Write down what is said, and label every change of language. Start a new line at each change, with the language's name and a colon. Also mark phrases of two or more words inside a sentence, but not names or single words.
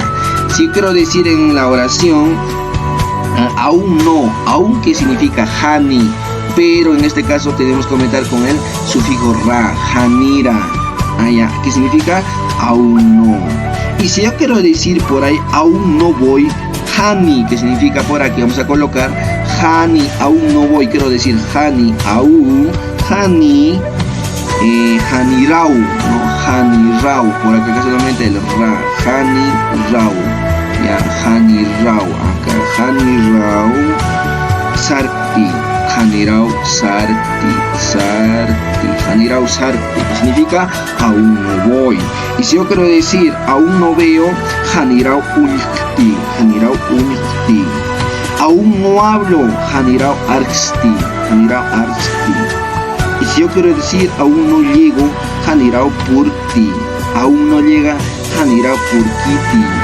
Spanish: Si quiero decir en la oración, aún no, aún que significa hani, pero en este caso tenemos que comentar con el sufijo ra, hanira, que significa aún no. Y si yo quiero decir por ahí aún no voy, hani, que significa por aquí, vamos a colocar hani, aún no voy, quiero decir hani, aún,
Aymara: hani, hanirau, no, hanirau,
Spanish: por acá solamente el ra,
Aymara: hanirau. Hanirau, acá hanirau sarti, hanirau sarti,
Spanish: que significa aún no voy. Y si yo quiero decir aún no veo,
Aymara: hanirau unikti,
Spanish: aún no hablo,
Aymara: hanirau arsti.
Spanish: Y si yo quiero decir aún no llego,
Aymara: hanirau purti,
Spanish: aún no llega,
Aymara: hanirau purkiti.